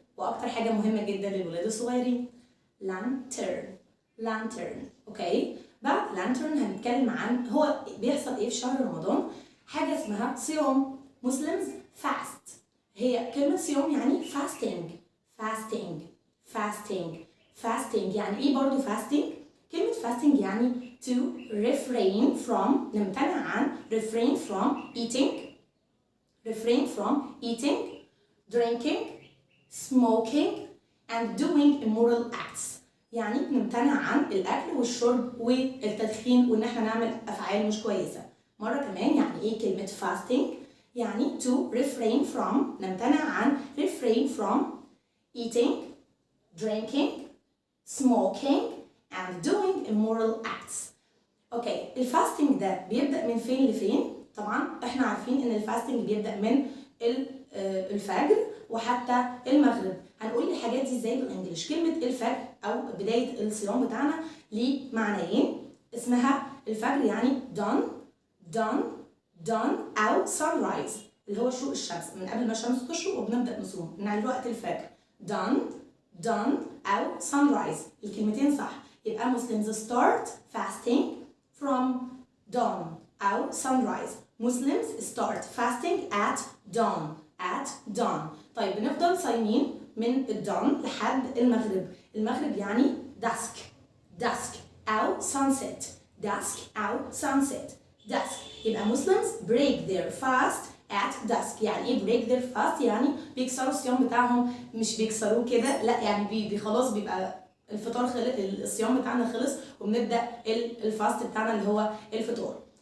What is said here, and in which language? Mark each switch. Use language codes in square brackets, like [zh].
[ar] وأكتر حاجة مهمة جدا للولاد الصغيرين lantern. أوكي؟ بعد lantern هنتكلم عن هو بيحصل ايه في شهر رمضان. حاجه اسمها صيام. [en] Muslims fast. [ar] هي كلمه صيام يعني fasting. يعني ايه برضو [en] fasting؟ كلمه fasting يعني to refrain from، [ar] نمتنع عن [en] refrain from eating, drinking, smoking and doing immoral acts. [ar] يعني نمتنع عن الاكل والشرب والتدخين وان احنا نعمل افعال مش كويسه. مره كمان يعني ايه كلمه [en] fasting؟ يعني to refrain from، [ar] نمتنع عن [en] refrain from eating, drinking, smoking and doing immoral acts. [ar] اوكي، الفاستنج ده بيبدا من فين لفين؟ طبعا احنا عارفين ان الفاستنج بيبدا من الفجر وحتى المغرب. هنقول الحاجات دي ازاي بالانجلش. كلمه الفجر او بدايه الصيام بتاعنا ليه معنيين. اسمها الفجر يعني dawn او sunrise اللي هو شروق الشمس، من قبل ما الشمس تشرق وبنبدا نصوم من وقت الفجر. dawn او sunrise، الكلمتين صح. [en] يبقى Muslims start fasting from dawn او sunrise. Muslims start fasting at dawn. [ar] طيب بنفضل صايمين من الدون لحد المغرب. المغرب يعني dusk أو sunset. [en] يبقى Muslims break their fast at dusk. [ar] يعني ايه [en] break their fast؟ [ar] يعني بيكسروا الصيام بتاعهم، مش بيكسروه كده، لا يعني خلاص بيبقى الفطار خلص، الصيام بتاعنا خلص وبنبدا الفاست بتاعنا اللي هو الفطور.